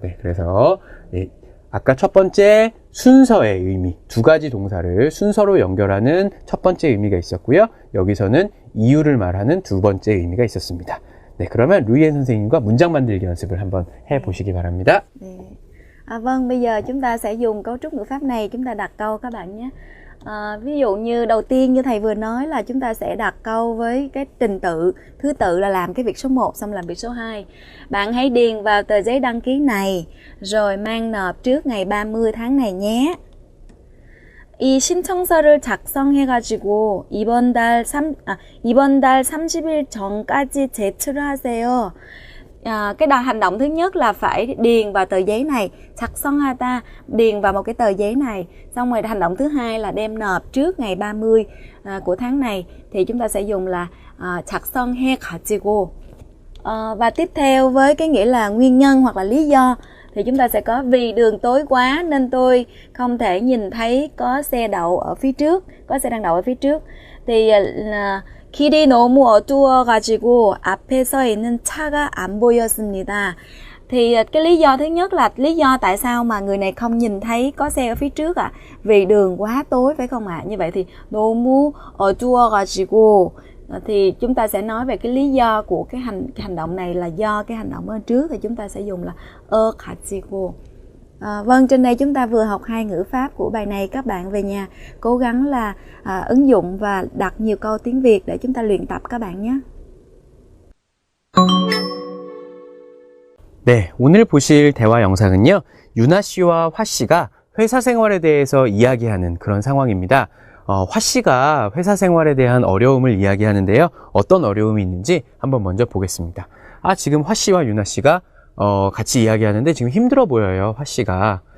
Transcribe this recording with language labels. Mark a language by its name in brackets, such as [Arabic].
[Korean] 네, 그래서 아까 첫 번째 순서의 의미, 두 가지 동사를 순서로 연결하는 첫 번째 의미가 있었고요. 여기서는 이유를 말하는 두 번째 의미가 있었습니다. 네, 그러면 루이엔 선생님과 문장 만들기 연습을 한번 해보시기 바랍니다. 네. [Vietnamese] Vâng, bây giờ chúng ta sẽ dùng cấu trúc ngữ pháp này, chúng ta đặt câu các bạn nhé. Ví dụ như đầu tiên như thầy vừa nói là chúng ta sẽ đặt câu với cái trình tự, thứ tự là làm cái việc số 1 xong làm việc số 2. Bạn hãy điền vào tờ giấy đăng ký này rồi mang nộp trước ngày 30 tháng này nhé. [Korean] 이 신청서를 작성해가지고 이번 달 30일 전까지 제출을 하세요. [Vietnamese] Cái hành động thứ nhất là phải điền vào tờ giấy này, 작성하다, điền vào một cái tờ giấy này. Xong rồi hành động thứ hai là đem nộp trước ngày 30 của tháng này, thì chúng ta sẽ dùng là 작성해가지고. Và tiếp theo với cái nghĩa là nguyên nhân hoặc là lý do thì chúng ta sẽ có vì đường tối quá nên tôi không thể nhìn thấy có xe đậu ở phía trước, có xe đang đậu ở phía trước. [Korean] Thì 길이 너무 어두워가지고 앞에 서 있는 차가 안 보였습니다. [Vietnamese] Thì cái lý do thứ nhất là lý do tại sao mà người này không nhìn thấy có xe ở phía trước ạ? Vì đường quá tối phải không ạ? Như vậy thì [Korean] 너무 어두워가지고 [Vietnamese] thì chúng ta sẽ nói về cái lý do của cái hành động này là do cái hành động ở trước, thì chúng ta sẽ dùng là 가지고. Vâng, trên đây chúng ta vừa học hai ngữ pháp của bài này. Các bạn về nhà cố gắng là ứng dụng và đặt nhiều câu tiếng Việt để chúng ta luyện tập các bạn nhé. [Korean] 네, 오늘 보실 대화 영상은요, 유나 씨와 화 씨가 회사 생활에 대해서 이야기하는 그런 상황입니다. 화 씨가 회사 생활에 대한 어려움을 이야기하는데요. 어떤 어려움이 있는지 한번 먼저 보겠습니다. 지금 화 씨와 유나 씨가 같이 이야기하는데 지금 힘들어 보여요, 화 씨가.